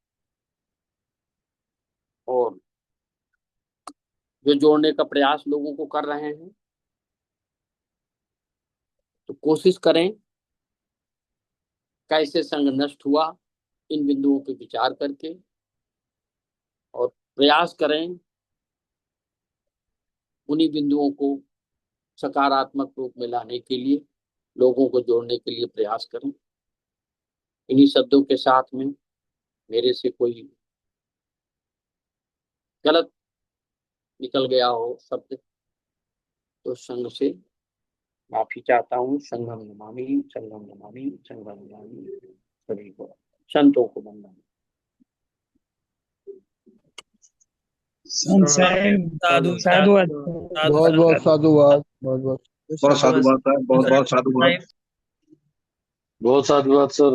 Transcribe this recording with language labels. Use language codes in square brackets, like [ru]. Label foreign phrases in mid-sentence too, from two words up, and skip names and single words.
[hi] और जो जोड़ने का प्रयास लोगों को कर रहे हैं, तो कोशिश करें कैसे संघ नष्ट हुआ, इन बिंदुओं पे विचार करके, और प्रयास करें उन्हीं बिंदुओं को सकारात्मक रूप में लाने के लिए, लोगों को जोड़ने के लिए प्रयास करें। इन्हीं शब्दों के साथ में मेरे से कोई गलत निकल गया हो शब्द, तो संघ से माफी चाहता हूँ। [sa] संघम नमामि, संघम नमामि, संघम नमामि। [hi] सभी को, संतों को वंदन। साधु साधुवाद, बहुत बहुत साधुवाद, बहुत बहुत बहुत साधुवाद साहब, बहुत बहुत साधुवाद, बहुत साधुवाद सर।